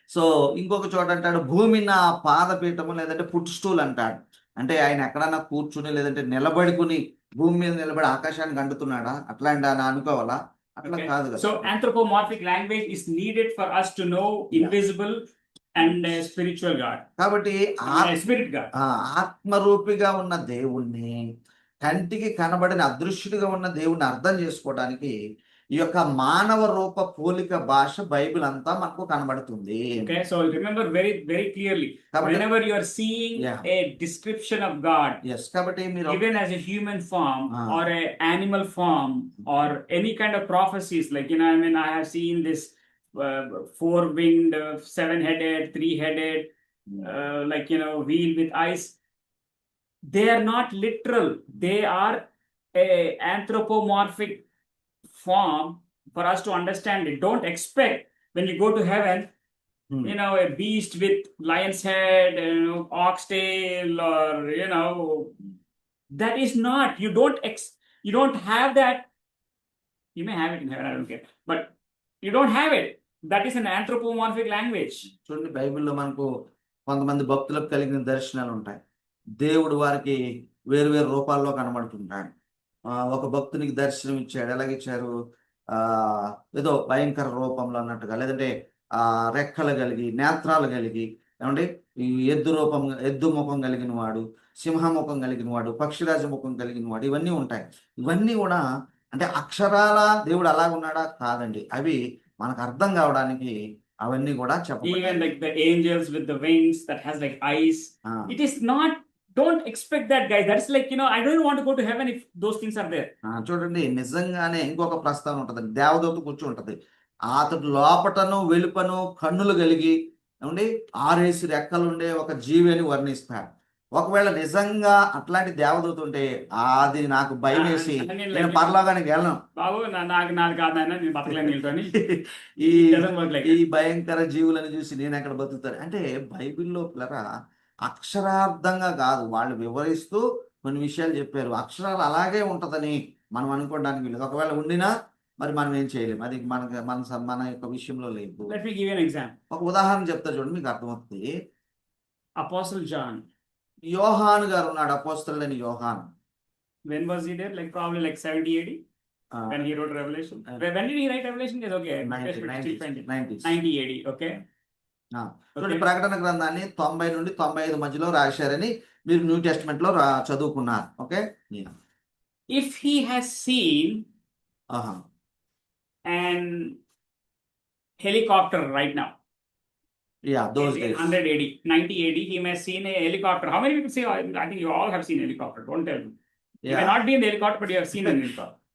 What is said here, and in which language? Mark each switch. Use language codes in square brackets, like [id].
[te] So ఇంకొక చోట అంటాడు, భూమి నా పాదపీఠము లేదంటే ఫుట్ స్టూల్ అంటాడు. అంటే ఆయన ఎక్కడన్నా కూర్చుని లేదంటే నిలబడుకుని భూమి మీద నిలబడి ఆకాశాన్ని గంటుతున్నాడా? అట్లాంటి అని అనుకోవాలా? అట్లా [en] Okay. [te] కాదు కదా. [en] So anthropomorphic language is needed for us to know invisible and spiritual God. [te] కాబట్టి [en] Spirit God. [te] ఆత్మరూపిగా ఉన్న దేవుణ్ణి, కంటికి కనబడిన అదృశ్యుడిగా ఉన్న దేవుణ్ణి అర్థం చేసుకోవడానికి ఈ యొక్క మానవ రూప పోలిక భాష బైబిల్ అంతా మనకు కనబడుతుంది. [en] Okay, so remember very, very clearly, [te] కాబట్టి [en] whenever you are seeing Yeah. a description of God, [te] కాబట్టి మీరు [en] given as a human form Ah. or a animal form or any kind of prophecies, like I mean, I have seen this 4-winged, 7-headed, 3-headed, like wheel with eyes. They are not literal. They are a anthropomorphic form for us to understand it. Don't expect when you go to heaven, a beast with lion's head, ox tail, or that is not. You don't have that. You may have it in heaven, I don't care, but you don't have it. That is an anthropomorphic language. [te] చూడండి, బైబిల్లో మనకు కొంతమంది భక్తులకు కలిగిన దర్శనాలు ఉంటాయి. దేవుడు వారికి వేరు వేరు రూపాల్లో కనబడుతుంటాడు. ఒక భక్తునికి దర్శనం ఇచ్చాడు, ఎలాగిచ్చారు? ఏదో భయంకర రూపంలో అన్నట్టుగా, లేదంటే రెక్కలు కలిగి, నేత్రాలు కలిగి, ఏమండి ఈ ఎద్దు ముఖం కలిగిన వాడు, సింహముఖం కలిగిన వాడు, పక్షిరాజ ముఖం కలిగిన వాడు, ఇవన్నీ ఉంటాయి. ఇవన్నీ కూడా అంటే అక్షరాల దేవుడు అలాగున్నాడా? కాదండి. అవి మనకు అర్థం కావడానికి అవన్నీ కూడా చెప్పబడ్డాయి. [en] Even like the angels with the wings that has like eyes. Ah, It is not, don't expect that, guys. That's like, I don't want to go to heaven if those things are there. [te] చూడండి నిజంగానే ఇంకొక ప్రస్తావన ఉంటుంది. దేవదూత కూర్చుని ఉంటది. అతడు లోపటను వెలుపను కన్నులు కలిగి ఏమండి 6 రెక్కలుండే ఒక జీవి అని వర్ణిస్తాడు. ఒకవేళ నిజంగా అట్లాంటి దేవదూత ఉంటే అది నాకు భయం వేసి నేను పరలోకానికి వెళ్ళను. బాబు నాకు కాదైనా నేను బతకలేను వీళ్ళతోని. ఈ [en] It doesn't work like [te] ఈ [en] that. [te] భయంకర జీవులను చూసి నేను ఎక్కడ బతుకుతాను అంటే బైబిల్లో పిల్లరా అక్షరార్థంగా కాదు, వాళ్ళు వివరిస్తూ కొన్ని విషయాలు చెప్పారు. అక్షరాలు అలాగే ఉంటదని మనం అనుకోవడానికి వీళ్ళు. ఒకవేళ ఉండినా మరి మనం ఏం చేయలేము. అది మన యొక్క విషయంలో లేదు. [en] Let me give you an example. [te] ఒక ఉదాహరణ చెప్తా చూడండి, మీకు అర్థమవుతుంది. [en] Apostle John. [te] యోహాను గారు ఉన్నాడు, అపోస్తలుడైన యోహాను. [en] When was he there? Like probably like 70 AD ah, when he wrote Revelation. Uh, When did he write Revelation? Yes, okay. 90s. 90 AD. Okay. [te] చూడండి [en] Okay. [te] ప్రకటన గ్రంథాన్ని 90 నుండి 95 మధ్యలో రాశారని మీరు న్యూ టెస్ట్మెంట్ లో చదువుకున్నారు. [en] Okay. If he has seen ఆహా. an helicopter right now, yeah those in days 100 AD, 90 AD, he may have seen a helicopter. How many people say, I think you all have seen helicopter. Don't tell me. You may not be in the helicopter, but you have seen an helicopter.